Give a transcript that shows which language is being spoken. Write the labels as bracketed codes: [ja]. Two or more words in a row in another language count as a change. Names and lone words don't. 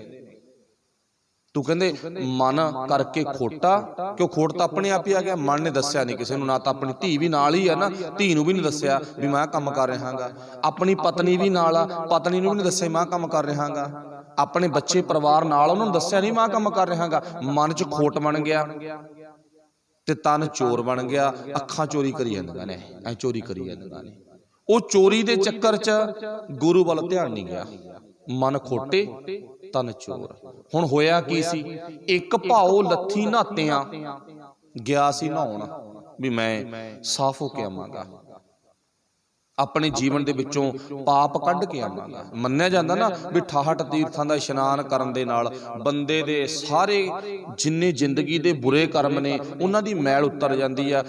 [pa] ਤੂੰ ਕਹਿੰਦੇ ਮਨ ਕਰਕੇ ਖੋਟਾ, ਕਿਉਂ ਖੋਟ ਤਾਂ ਆਪਣੇ ਆਪ ਹੀ ਆ ਗਿਆ, ਮਨ ਨੇ ਦੱਸਿਆ ਨਹੀਂ ਕਿਸੇ ਨੂੰ, ਨਾ ਤਾਂ ਆਪਣੀ ਧੀ ਭੀ ਨਾਲ ਹੀ ਹੈ ਨਾ, ਧੀ ਨੂੰ ਭੀ ਨਹੀਂ ਦੱਸਿਆ ਭੀ ਮੈਂ ਕੰਮ ਕਰ ਰਿਹਾ ਗਾ, ਆਪਣੀ ਪਤਨੀ ਭੀ ਨਾਲ ਆ, ਪਤਨੀ ਨੂੰ ਭੀ ਨਹੀਂ ਦੱਸਿਆ ਮੈਂ ਕੰਮ ਕਰ ਰਿਹਾ ਗਾ, ਆਪਣੇ ਬੱਚੇ ਪਰਿਵਾਰ ਨਾਲ ਉਨ੍ਹਾਂ ਨੇ ਦੱਸਿਆ ਨਹੀਂ ਮੈਂ ਕੰਮ ਕਰ ਰਿਹਾ ਗਾ। ਮਨ ਚ ਖੋਟ ਬਣ ਗਿਆ ਤੇ ਤਨ ਚੋਰ ਬਣ ਗਿਆ, ਅੱਖਾਂ ਚੋਰੀ ਕਰੀ ਜਾਂਦੀਆਂ ਨੇ, ਏ ਚੋਰੀ ਕਰੀ ਜਾਂਦੀਆਂ ਨੇ। ਉਹ ਚੋਰੀ ਦੇ ਚੱਕਰ ਚ ਗੁਰੂ ਵੱਲ ਧਿਆਨ ਨਹੀਂ ਗਿਆ, ਮਨ ਖੋਟੇ ਤਨ ਚੋਰ। ਹੁਣ ਹੋਇਆ ਕੀ ਸੀ, ਇੱਕ ਭਾਉ ਲੱਥੀ ਨਹਾਤਿਆਂ ਗਿਆ ਸੀ ਨਹਾਉਣ ਵੀ ਮੈਂ ਸਾਫ਼ ਹੋ ਕੇ ਆਵਾਂਗਾ, ਆਪਣੇ ਜੀਵਨ ਦੇ ਵਿੱਚੋਂ ਪਾਪ ਕੱਢ ਕੇ ਆਵਾਂਗਾ। ਮੰਨਿਆ ਜਾਂਦਾ ਨਾ ਵੀ 68 ਤੀਰਥਾਂ ਦਾ ਇਸ਼ਨਾਨ ਕਰਨ ਦੇ ਨਾਲ ਬੰਦੇ ਦੇ ਸਾਰੇ ਜਿੰਨੇ ਜ਼ਿੰਦਗੀ ਦੇ ਬੁਰੇ ਕਰਮ ਨੇ ਉਹਨਾਂ ਦੀ ਮੈਲ ਉਤਰ ਜਾਂਦੀ ਆ।